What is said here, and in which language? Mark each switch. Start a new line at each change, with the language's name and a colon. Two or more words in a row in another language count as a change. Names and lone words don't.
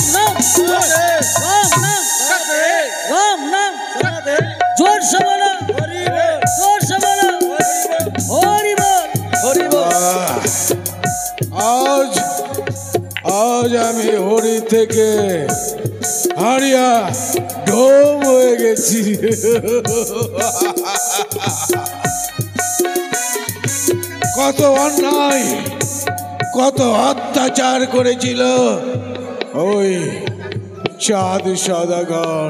Hindi: नाम, राम नाम, राम नाम, जोर से बोलो, जोर से बोलो, हरि बोल, हरि बोल।
Bangla: আজ আমি হরি থেকে হারিয়া ঢোম হয়ে গেছি। কত অন্যায়, কত অত্যাচার করেছিল ওই চাঁদ সদাগর।